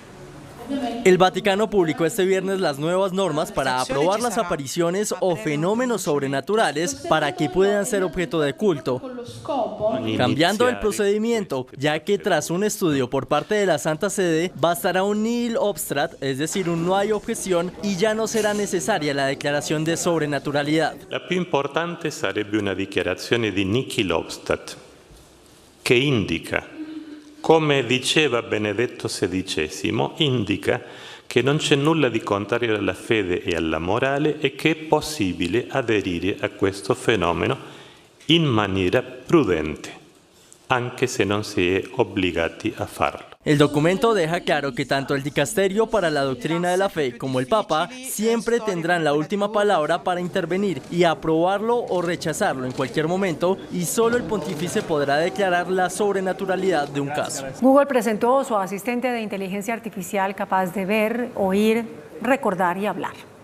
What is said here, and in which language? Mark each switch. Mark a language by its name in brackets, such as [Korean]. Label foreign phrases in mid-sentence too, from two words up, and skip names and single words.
[Spanish] El Vaticano publicó este viernes las nuevas normas para aprobar las apariciones o fenómenos sobrenaturales para que puedan ser objeto de culto, cambiando el procedimiento, ya que tras un estudio por parte de la Santa Sede bastará un [Latin] nihil obstrat, [Spanish] es decir, un no hay objeción, y ya no será necesaria la declaración de sobrenaturalidad. [Italian] La più importante sarebbe una dichiarazione di [Latin] nihil obstat, [Italian] che indica, come diceva Benedetto XVI, indica che non c'è nulla di contrario alla fede e alla morale e che è possibile aderire a questo fenomeno in maniera prudente, anche se non si è obbligati a farlo. [Spanish] El documento deja claro que tanto el Dicasterio para la Doctrina de la Fe como el Papa siempre tendrán la última palabra para intervenir y aprobarlo o rechazarlo en cualquier momento, y solo el pontífice podrá declarar la sobrenaturalidad de un caso. Google presentó su asistente de inteligencia artificial capaz de ver, oír, recordar y hablar.